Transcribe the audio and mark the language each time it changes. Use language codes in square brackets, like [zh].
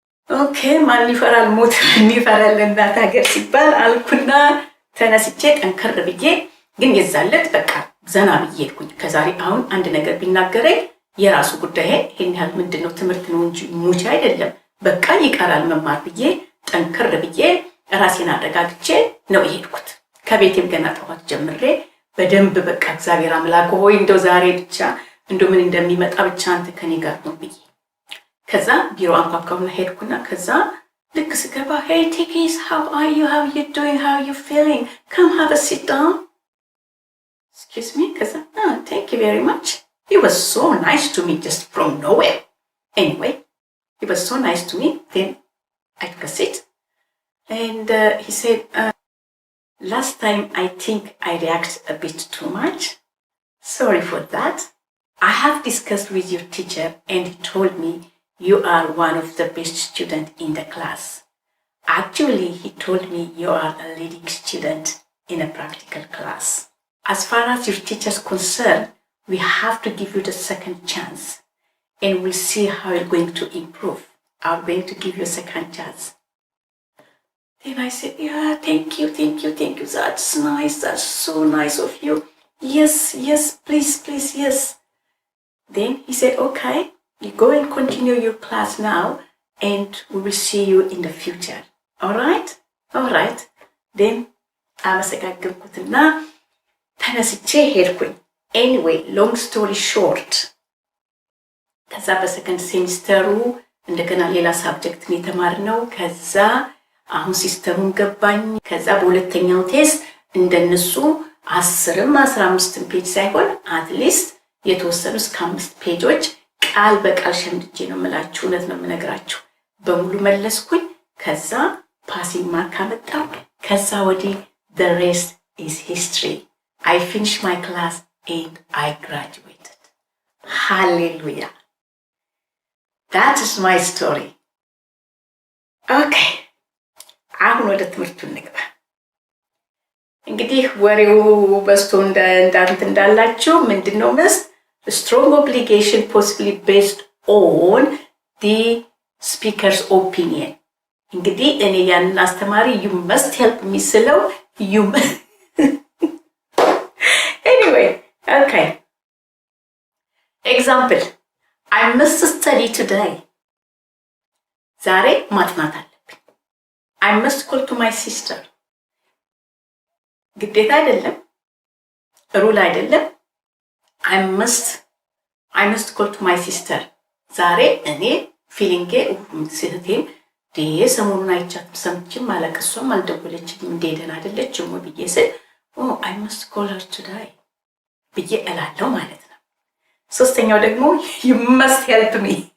[am] ኦኬ፣ ማን ይፈራል ሞት የሚፈራል እናት ሀገር ሲባል አልኩና ተነስቼ ጠንከር ብዬ ግን የዛለት በቃ ዘና ብዬ ሄድኩኝ። ከዛሬ አሁን አንድ ነገር ቢናገረኝ የራሱ ጉዳይ፣ ይሄን ያህል ምንድነው ትምህርት ነው እንጂ ሙች አይደለም፣ በቃ ይቀራል መማር ብዬ ጠንከር ብዬ ራሴን አረጋግቼ ነው የሄድኩት። ከቤቴም ገና ጠዋት ጀምሬ በደንብ በቃ እግዚአብሔር አምላክ ሆይ እንደው ዛሬ ብቻ እንደው ምን እንደሚመጣ ብቻ አንተ ከኔ ጋር ነው ብዬ ከዛ ቢሮ አንኳኳውና ሄድኩና ከዛ ልክ ስገባ [en] hey Tikis, how are you, how you doing, how you feeling, come have a sit down. Excuse me. Kaza thank you very much. He was so nice to me just from nowhere. Anyway, he was so nice to me. Then I took a seat and he said last time I think I reacted a bit too much, sorry for that. I have discussed with your teacher and he told me you are one of the best students in the class. Actually, he told me you are a leading student in a practical class. As far as your teacher is concerned, we have to give you the second chance and we'll see how you're going to improve. I'm going to give you a second chance. Then I said, yeah, thank you. That's nice. That's so nice of you. Yes, please, yes. Then he said, okay. You go and continue your class now and we will see you in the future. All right. [am] Then አመሰጋገንኩትና ተነስቼ ሄድኩኝ። [en] Anyway, long story short, [am] ከዛ በሰከንድ ሴሚስተሩ እንደገና ሌላ ሳብጀክት ነው የተማርነው። ከዛ አሁን ሲስተሙን ገባኝ። ከዛ በሁለተኛው ቴስት እንደነሱ 10ም 15 ፔጅ ሳይሆን አትሊስት የተወሰኑ እስከ 5 ፔጆች ቃል በቃል ሸምድጄ ነው የምላችሁ፣ እውነት ነው የምነግራችሁ፣ በሙሉ መለስኩኝ። ከዛ ፓሲንግ ማርክ አመጣሁ። ከዛ ወዲህ [en] the rest is history. I finished my class and I graduated. Hallelujah. That is my story. Okay. [am] አሁን ወደ ትምህርቱ እንግባ። እንግዲህ ወሬው በስቶ እንዳላችሁ ምንድነው መስት [en] strong obligation possibly based on the speaker's opinion. [am] እንግዲህ እኔ ያንን አስተማሪ [en] you must help me [am] ስለው you anyway, okay. [en] Example, I must study today. [am] ዛሬ ማጥናት አለብኝ። [en] I must call to my sister. [am] ግዴታ አይደለም፣ ሩል አይደለም። [en] I must call to my sister. [am] ዛሬ እኔ ፊሊንጌ ስህቴም ሰሞኑን አይቻትም ሰምቼም አለቀሷም አልደወለችም እንደሄደን አይደለችም ብዬ ስል [en] I must call her today [am] ብዬ እላለሁ ማለት ነው። ሶስተኛው ደግሞ [en] you must help me.